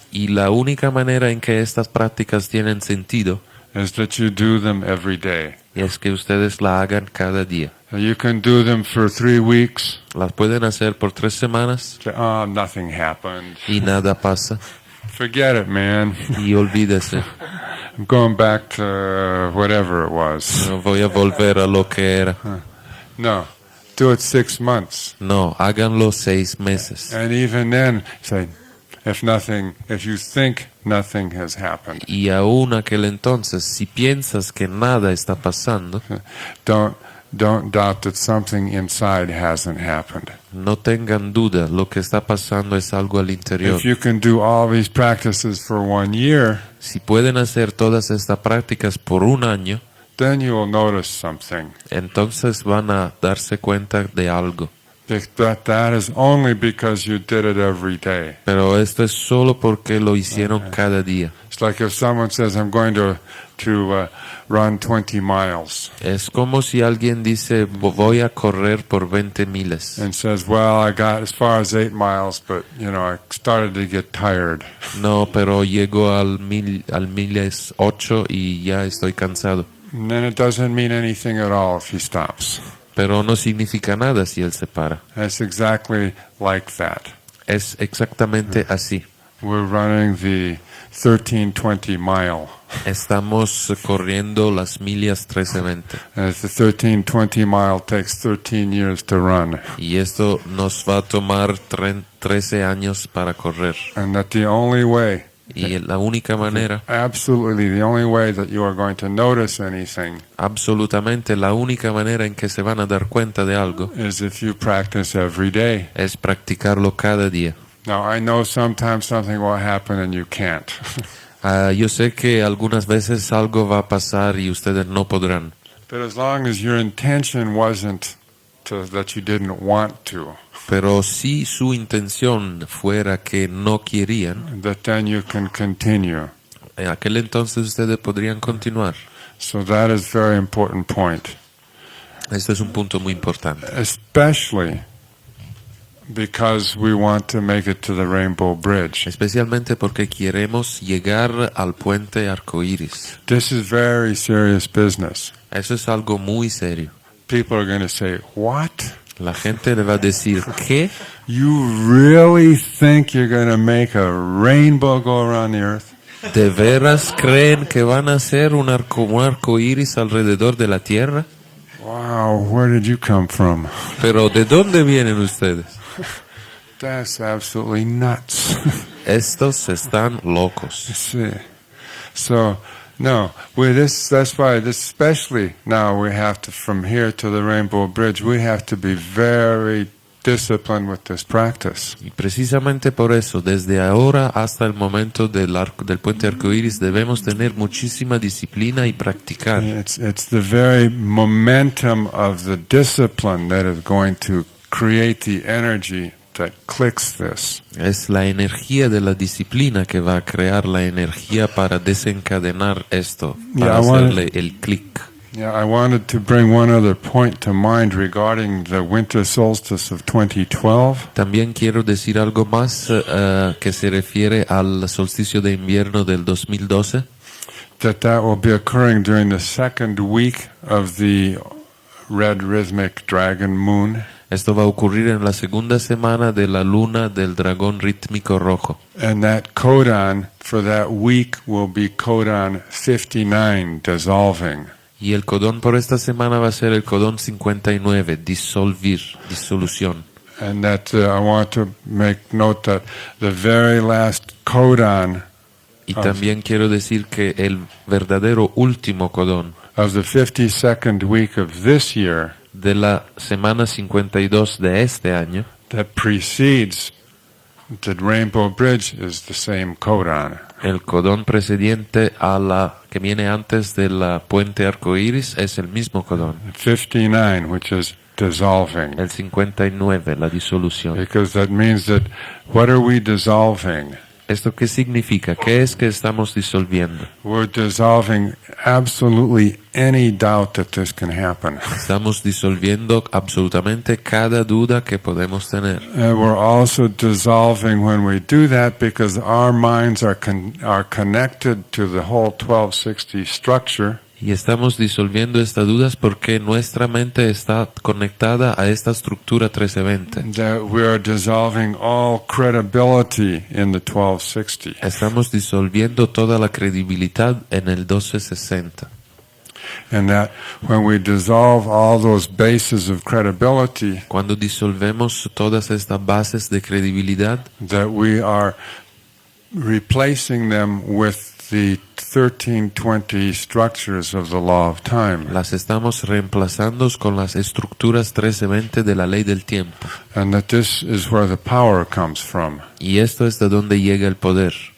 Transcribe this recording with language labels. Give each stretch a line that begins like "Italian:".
Spanish: Y la única manera en que estas prácticas tienen sentido
English: is that you do them every day.
Spanish: es que ustedes la hagan cada día.
English: You can do them for 3 weeks.
Spanish: Las pueden hacer por 3 semanas
English: Say, oh, nothing happened.
Spanish: y nada pasa.
English: Forget it, man.
Spanish: Y olvídese,
English: I'm going back to whatever it was.
Spanish: no voy a volver a lo que era.
English: No, do it 6 months.
Spanish: No, háganlo 6 meses.
English: And even then, say, if you think nothing has happened,
Spanish: Y aún aquel entonces, si piensas que nada está pasando,
English: don't doubt that something inside hasn't happened.
Spanish: no tengan duda, lo que está pasando es algo al interior.
English: If you can do all these practices for 1 year,
Spanish: Si pueden hacer todas estas prácticas por 1 año,
English: then you will notice something.
Spanish: entonces van a darse cuenta de algo.
English: But that is only because you did it every day.
Spanish: Pero esto es solo porque lo hicieron cada día.
English: It's like if someone says, I'm going to run 20 miles,
Spanish: Es como si alguien dice, voy a correr por 20 miles.
English: and says, well, I got as far as 8 miles, but, I started to get tired.
Spanish: No, pero llego al miles 8 y ya estoy cansado.
English: And then it doesn't mean anything at all if he stops.
Spanish: Pero no significa nada si él se para.
English: It's exactly like that.
Spanish: Es exactamente así.
English: We're running 1320 mile.
Spanish: Estamos corriendo las millas 1320.
English: And the 1320 mile takes 13 years to run.
Spanish: Y esto nos va a tomar 13 años para correr.
English: And that the only way,
Spanish: Y la única manera,
English: absolutely the only way that you are going to notice anything
Spanish: absolutamente la única manera en que se van a dar cuenta de algo,
English: is if you practice every day.
Spanish: es practicarlo cada día.
English: Now, I know sometimes something will happen and you can't.
Spanish: Yo sé que algunas veces algo va a pasar y ustedes no podrán.
English: But as long as your intention wasn't that you didn't want to,
Spanish: Pero si su intención fuera que no querían,
English: that then you can continue.
Spanish: en aquel entonces ustedes podrían continuar.
English: So that is a very important point.
Spanish: Esto es un punto muy importante.
English: Especially because we want to make it to the Rainbow Bridge.
Spanish: Especialmente porque queremos llegar al puente arcoíris.
English: This is very serious business.
Spanish: Eso es algo muy serio.
English: People are going to say, what?
Spanish: La gente le va a decir, ¿qué?
English: You really think you're going to make a rainbow go around the earth?
Spanish: ¿De veras creen que van a hacer un arco iris alrededor de la Tierra?
English: Wow, where did you come from?
Spanish: Pero ¿de dónde vienen ustedes?
English: That's absolutely nuts.
Spanish: Estos están locos.
English: See. So, no, that's why, especially now we have to, from here to the Rainbow Bridge, we have to be very disciplined with this practice.
Spanish: Y precisamente por eso, desde ahora hasta el momento del puente arcoíris, debemos tener muchísima disciplina y practicar.
English: It's the very momentum of the discipline that is going to create the energy that clicks this.
Spanish: Es la energía de la disciplina que va a crear la energía para desencadenar esto, para hacerle el clic.
English: Yeah, I wanted to bring one other point to mind regarding the winter solstice of 2012.
Spanish: También quiero decir algo más que se refiere al solsticio de invierno del 2012.
English: That will be occurring during the second week of the red rhythmic dragon moon.
Spanish: Esto va a ocurrir en la segunda semana de la luna del dragón rítmico rojo.
English: And that codon for that week will be codon 59, dissolving.
Spanish: Y el codón por esta semana va a ser el codón 59, disolución.
English: And that I want to make note that the very last codon
Spanish: Y también quiero decir que el verdadero último codón
English: of the 52nd week of this year
Spanish: de la semana 52 de este año
English: that precedes the Rainbow Bridge is the same codon.
Spanish: El codón precedente a la que viene antes de la puente arcoíris es el mismo codón.
English: 59, which is dissolving.
Spanish: El 59, la disolución.
English: Because that means that what are we dissolving?
Spanish: ¿Esto qué significa? ¿Qué es que estamos disolviendo?
English: We're dissolving absolutely any doubt that this can happen.
Spanish: Estamos disolviendo absolutamente cada duda que podemos tener.
English: And we're also dissolving when we do that because our minds are connected to the whole 1260 structure.
Spanish: Y estamos disolviendo estas dudas porque nuestra mente está conectada a esta estructura 1320.
English: That we are dissolving all credibility in the 1260.
Spanish: Estamos disolviendo toda la credibilidad en el 1260.
English: And that when we dissolve all those bases of credibility,
Spanish: Cuando disolvemos todas estas bases de credibilidad,
English: that we are replacing them with the 1320 structures of the law of time.
Spanish: las estamos reemplazando con las estructuras 1320 de la ley del tiempo.
English: And that this is where the power comes from.
Spanish: Y esto es de donde llega el poder.